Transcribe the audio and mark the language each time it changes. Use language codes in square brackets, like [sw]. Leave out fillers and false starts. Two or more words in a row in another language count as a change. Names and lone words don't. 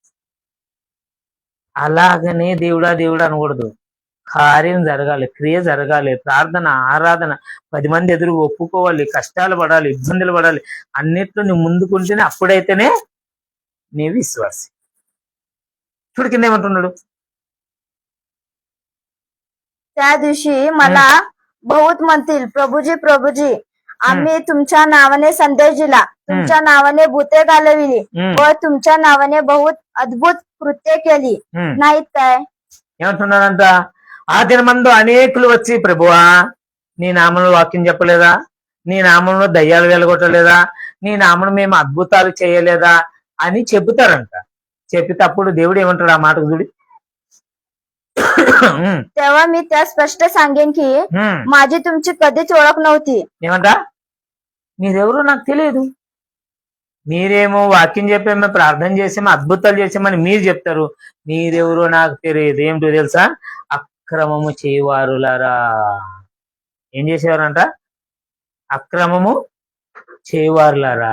[te] అలాగనే దేవుడా అనకూడదు. కార్యం జరగాలి, క్రియ జరగాలి, ప్రార్థన, ఆరాధన, 10 మంది ఎదురు ఒప్పుకోవాలి, కష్టాలు పడాలి, ఇబ్బందులు పడాలి, అన్నిట్లో నువ్వు ముందుకుంటేనే అప్పుడైతేనే నీ విశ్వాసి. చూడు కింద ఏమంటున్నాడు, [mr] त्या दिवशी मला बहुत म्हणतील, प्रभूजी आम्ही तुमच्या नावाने संदेश दिला, तुमच्या नावाने भूते घालविली व तुमच्या नावाने बहुत अद्भुत कृत्य केली नाहीत काय. [te] ఏమంటున్నాడంట, ఆ దినమందు అనేకులు వచ్చి, ప్రభువా నీ నామంలో వాక్యం చెప్పలేదా, నీ నామంలో దయ్యాలు వెలగొట్టలేదా, నీ నామంలో మేము అద్భుతాలు చేయలేదా అని చెబుతారంట. చెప్పితే అప్పుడు దేవుడు ఏమంటాడు ఆ మాటకు చూడి, [mr] तेव्हा मी त्या स्पष्ट सांगेन की माझी तुमची कधीच ओळख नव्हती. [te] ఏమంట, మీరెవరో నాకు తెలియదు. మీరేమో వాక్యం చెప్పామో, ప్రార్థన చేసామో, అద్భుతాలు చేసామని మీరు చెప్తారు, మీరెవరో నాకు తెలియదు. ఏమిటో తెలుసా, అక్రమము చేయవారులారా. ఏం చేసేవారంట, అక్రమము చేయవారులారా.